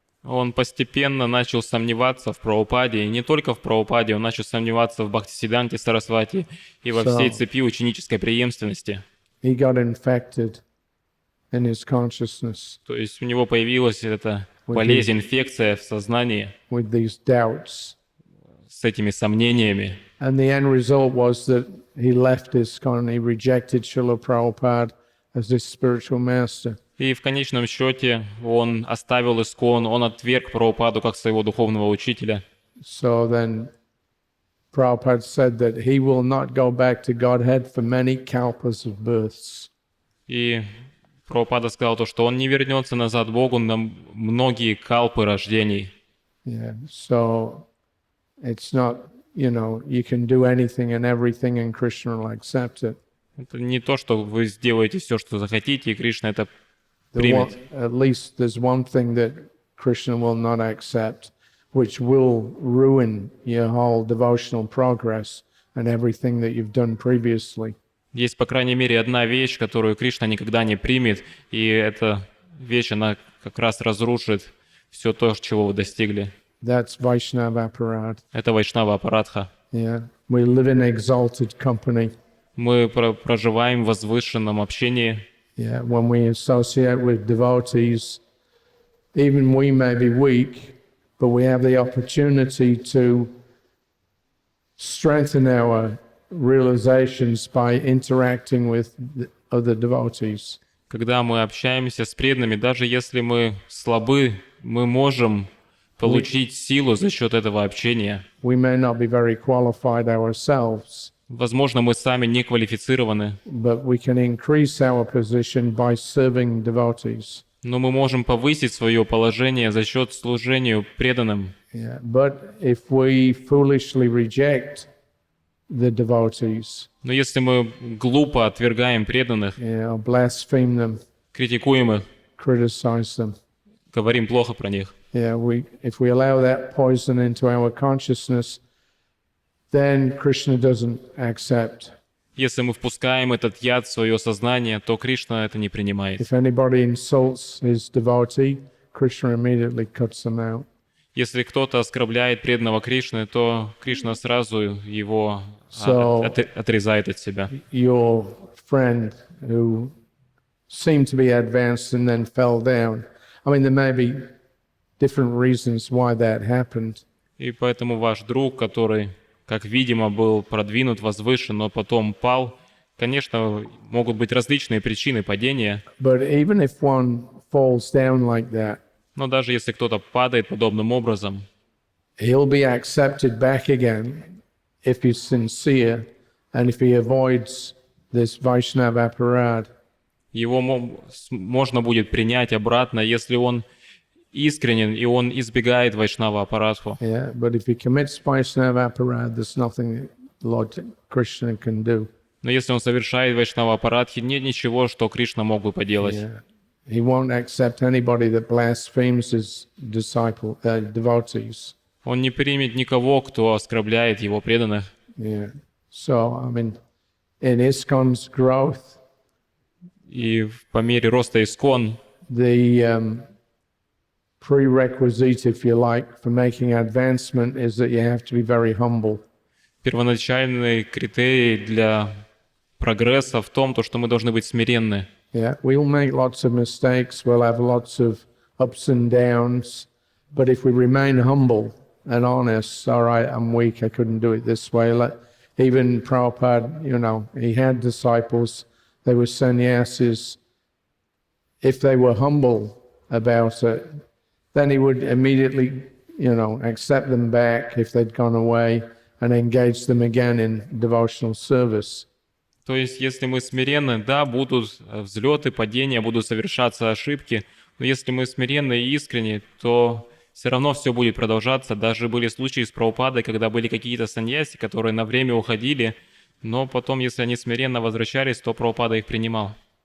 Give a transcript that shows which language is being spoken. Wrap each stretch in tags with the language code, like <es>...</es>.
<ru>он постепенно начал сомневаться в Прабхупаде, и не только в Прабхупаде, он начал сомневаться в Бхактисиддханте Сарасвати и во всей цепи ученической преемственности.</ru> <en>He got infected in his consciousness</en> <ru>То есть у него появилась эта болезнь, инфекция в сознании</ru> <en>with these doubts.</en> <ru>с этими сомнениями.</ru> <en>And the end result was that he left ISKCON, he rejected Srila Prabhupada as his spiritual master.</en> <ru>И в конечном счете он оставил ИСККОН, он отверг Прабхупаду как своего духовного учителя.</ru> <en>So then Prabhupada said that he will not go back to Godhead for many kalpas of births.</en> <ru>И Прабхупада сказал то, что он не вернется назад к Богу на многие калпы рождений.</ru> <en>Yeah, so it's not, you can do anything and everything and Krishna will accept it.</en> <ru>Это не то, что вы сделаете все, что захотите, и Кришна это</ru> <en>At</en> <ru>примет.</ru> <en>least there's one thing that Krishna will not accept, which will ruin your whole devotional progress and everything that you've done previously.</en> <ru>Есть, по крайней мере, одна вещь, которую Кришна никогда не примет, и эта вещь, она как раз разрушит все то, чего вы достигли.</ru> <en>That's Vaishnava Aparad.</en> <ru>Это Вайшнава Апарадха.</ru> <en>Yeah, we live in exalted company.</en> <ru>Мы проживаем в возвышенном общении.</ru> <en>Yeah, when we associate with devotees, even we may be weak, but we have the opportunity to strengthen our realizations by interacting with the other devotees.</en> <ru>Когда мы общаемся с преданными, даже если мы слабы, мы можем получить силу за счет этого общения.</ru> <en>We may not be very qualified ourselves,</en> <ru>Возможно, мы сами не квалифицированы,</ru> <en>but we can increase our position by serving devotees.</en> <ru>но мы можем повысить свое положение за счет служения преданным.</ru> <en>Yeah, but if we foolishly reject the devotees,</en> <ru>Но если мы глупо отвергаем преданных,</ru> <en>or blaspheme them,</en> <ru>критикуем их,</ru> <en>criticize them,</en> <ru>говорим плохо про них,</ru> <en>if we allow that poison into our consciousness, then Krishna doesn't accept.</en> <ru>если мы впускаем этот яд в свое сознание, то Кришна это не принимает.</ru> <en>If anybody insults his devotee, Krishna immediately cuts them out.</en> <ru>Если кто-то оскорбляет преданного Кришны, то Кришна сразу его отрезает от себя.</ru> <en>Your friend who seemed to be advanced and then fell down. I mean, there may be different reasons why that happened.</en> <ru>И поэтому ваш друг, который, как видимо, был продвинут, возвышен, но потом пал, конечно, могут быть различные причины падения.</ru> <en>But even if one falls down like that,</en> <ru>Но даже если кто-то падает подобным образом,</ru> <en>he'll be accepted back again if he's sincere and if he avoids this Vaishnava apparat.</en> <ru>его можно будет принять обратно, если он искренен и он избегает вайшнава аппаратху.</ru> <en>Yeah, but if he commits Vaishnava apparat, there's nothing that Lord Krishna can do.</en> <ru>Но если он совершает вайшнава аппаратхи, нет ничего, что Кришна мог бы поделать.</ru> <en>Yeah. He won't accept anybody that blasphemes his devotees.</en> <ru>Он не примет никого, кто оскорбляет его преданных.</ru> <en>Yeah. So, I mean, in ISKCON's growth,</en> <ru>И по мере роста искон,</ru> <en>the prerequisite, if you like, for making advancement is that you have to be very humble.</en> <ru>первоначальный критерий для прогресса в том, что мы должны быть смиренны.</ru> <en>Yeah, we'll make lots of mistakes, we'll have lots of ups and downs, but if we remain humble and honest, all right, I'm weak, I couldn't do it this way. Even Prabhupada, you know, he had disciples, they were sannyasis. If they were humble about it, then he would immediately, you know, accept them back if they'd gone away and engage them again in devotional service.</en> <ru>То есть, если мы смиренны, да, будут взлеты, падения, будут совершаться ошибки, но если мы смиренны и искренни, то все равно все будет продолжаться. Даже были случаи с Прабхупадой, когда были какие-то саньяси, которые на время уходили, но потом, если они смиренно возвращались, то Прабхупада их принимал.</ru>